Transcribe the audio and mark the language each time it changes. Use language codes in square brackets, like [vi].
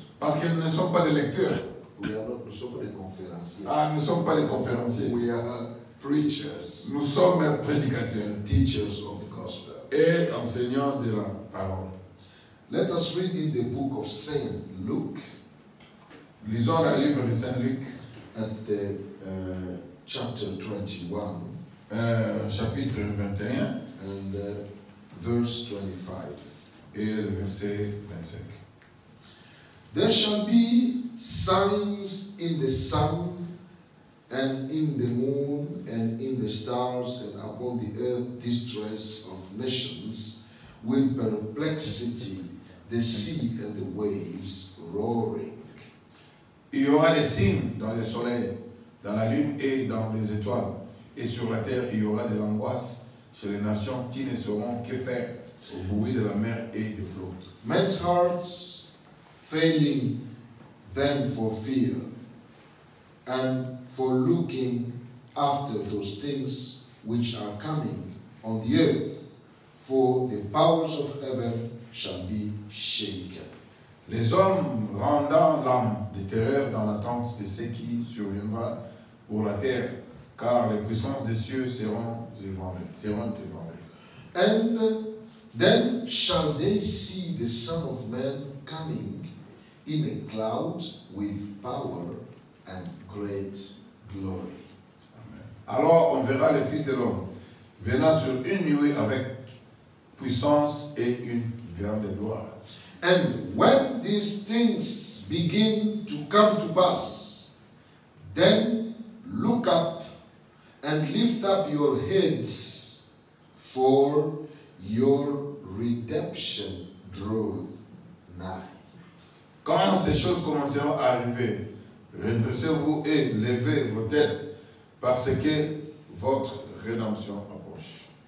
[fr] Parce que nous ne sommes pas des lecteurs. Nous sommes des conférenciers. Nous ne sommes pas des conférenciers. [en] We are preachers, [fr] Nous sommes prédicateurs [en] teachers of the gospel. [fr] et enseignants de la parole. [en] Let us read in the book of Saint Luke [fr] Lisons le livre de Saint Luc, [en] at the chapter 21 [fr] chapitre 21 [en] and verse 25. [fr] et le verset 25. [en] There shall be signs in the sun and in the moon and in the stars and upon the earth distress of nations with perplexity, the sea and the waves roaring. [fr] Il y aura des signes dans le soleil, dans la lune et dans les étoiles. Et sur la terre, il y aura de l'angoisse chez les nations qui ne sauront que faire au bruit de la mer et du flot. [en] Men's hearts failing them for fear and for looking after those things which are coming on the earth, for the powers of heaven shall be shaken. [fr] Les hommes rendant l'âme de terreur dans l'attente de ce qui surviendra pour la terre, car les puissances des cieux seront ébranlées. [en] And then shall they see the Son of Man coming in a cloud with power and great glory. [fr] Alors on verra le Fils de l'homme venant sur une nuée avec puissance et une grande gloire. [en] And when these things begin to come to pass, then look up and lift up your heads, for your redemption draweth nigh. [fr] Quand ces choses commenceront à arriver, redressez-vous et levez vos têtes, parce que votre rédemption approche.